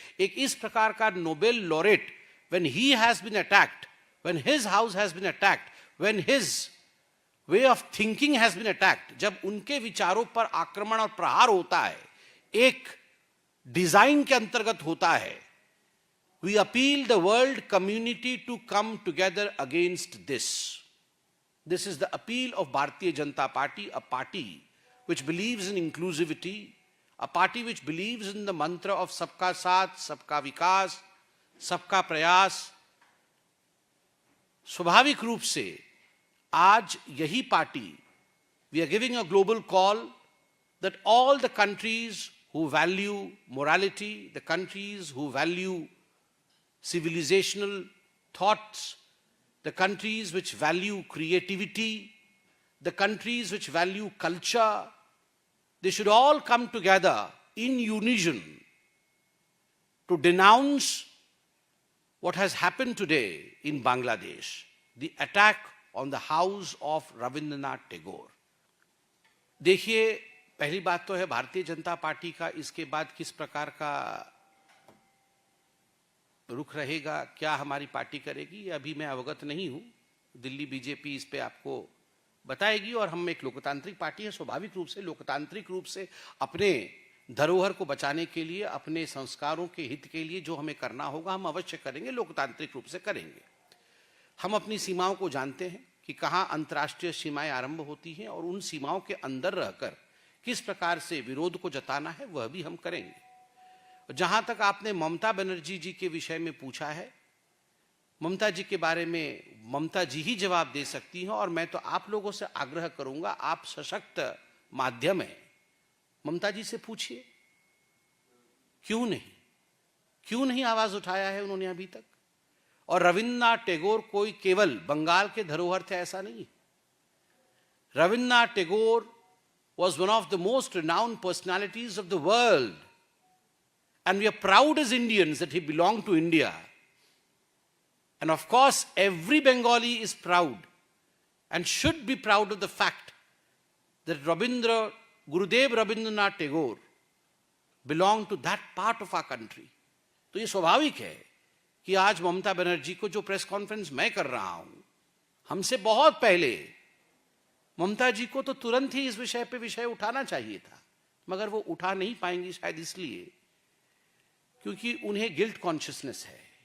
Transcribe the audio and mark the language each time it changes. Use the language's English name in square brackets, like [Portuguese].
[Hindi] एक इस प्रकार का Nobel laureate, [English] when he has been attacked, when his house has been attacked, when his way of thinking has been attacked, [Hindi] जब उनके विचारों पर आक्रमण और प्रहार होता है, एक डिजाइन के अंतर्गत होता है, [English] We appeal the world community to come together against this. This is the appeal of Bharatiya Janata Party, a party which believes in inclusivity, a party which believes in the mantra of Sabka Saath, Sabka Vikas, Sabka Prayas. [Hindi] स्वाभाविक रूप से आज यही party, [English] we are giving a global call that all the countries who value morality, the countries who value civilizational thoughts, the countries which value creativity, the countries which value culture, they should all come together in unison to denounce what has happened today in Bangladesh, the attack on the house of Rabindranath Tagore. [Hindi] देखिए, पहली बात तो है Bharatiya Janata party का इसके बाद किस प्रकार का रुख रहेगा, क्या हमारी पार्टी करेगी, अभी मैं अवगत नहीं हूं। दिल्ली बीजेपी इस पे आपको बताएगी और हम एक लोकतांत्रिक पार्टी है, स्वाभाविक रूप से लोकतांत्रिक रूप से अपने धरोहर को बचाने के लिए, अपने संस्कारों के हित के लिए जो हमें करना होगा हम अवश्य करेंगे, लोकतांत्रिक रूप से करेंगे। हम अपनी सीमाओं को जानते हैं कि कहाँ अंतर्राष्ट्रीय सीमाएं आरंभ होती हैं और उन सीमाओं के अंदर रहकर किस प्रकार से विरोध को जताना है वह भी हम करेंगे। जहां तक आपने ममता बनर्जी जी के विषय में पूछा है, ममता जी के बारे में ममता जी ही जवाब दे सकती हैं और मैं तो आप लोगों से आग्रह करूंगा, आप सशक्त माध्यम है, ममता जी से पूछिए क्यों नहीं आवाज उठाया है उन्होंने अभी तक। और रविन्द्रनाथ टैगोर कोई केवल बंगाल के धरोहर थे ऐसा नहीं। [English] Rabindranath Tagore was one of the most renowned personalities of the world, and we are proud as Indians that he belonged to India. And of course, every Bengali is proud and should be proud of the fact that Gurudev Rabindranath Tagore belonged to that part of our country. [Hindi] तो ये स्वाभाविक है कि आज ममता बनर्जी को जो press conference मैं कर रहा हूं, हमसे बहुत पहले ममता जी को तो तुरंत ही इस विषय पे विषय उठाना चाहिए था, मगर वो उठा नहीं पाएंगी शायद इसलिए क्योंकि उन्हें गिल्ट कॉन्शियसनेस है।